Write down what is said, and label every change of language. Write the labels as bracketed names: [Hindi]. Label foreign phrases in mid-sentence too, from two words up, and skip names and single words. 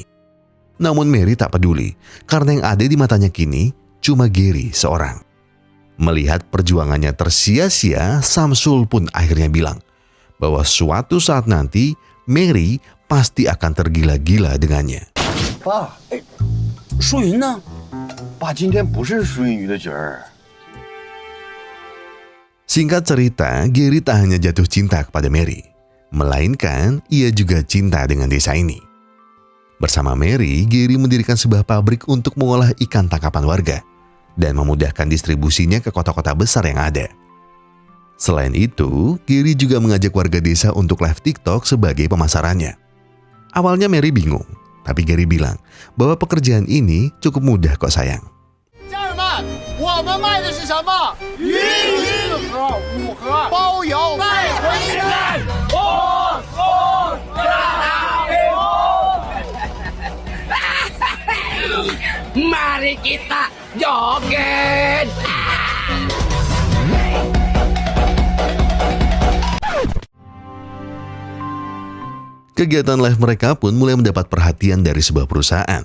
[Indonesian] Namun Mary tak peduli, karena yang ada di matanya kini cuma Gary seorang. Melihat perjuangannya tersia-sia, Samsul pun akhirnya bilang bahwa suatu saat nanti Mary pasti akan tergila-gila dengannya. [Chinese] 爸，淑云呢？爸今天不是舒云鱼的角儿。 [Indonesian] Singkat cerita, Gary tak hanya jatuh cinta kepada Mary, melainkan ia juga cinta dengan desa ini. Bersama Mary, Gary mendirikan sebuah pabrik untuk mengolah ikan tangkapan warga dan memudahkan distribusinya ke kota-kota besar yang ada. Selain itu, Gary juga mengajak warga desa untuk live TikTok sebagai pemasarannya. Awalnya Mary bingung, tapi Gary bilang bahwa pekerjaan ini cukup mudah kok sayang. [Chinese] 家人们，我们卖的是什么？鱼4盒、5盒，包邮带回来。 [Indonesian] Mari kita joget. Kegiatan live mereka pun mulai mendapat perhatian dari sebuah perusahaan.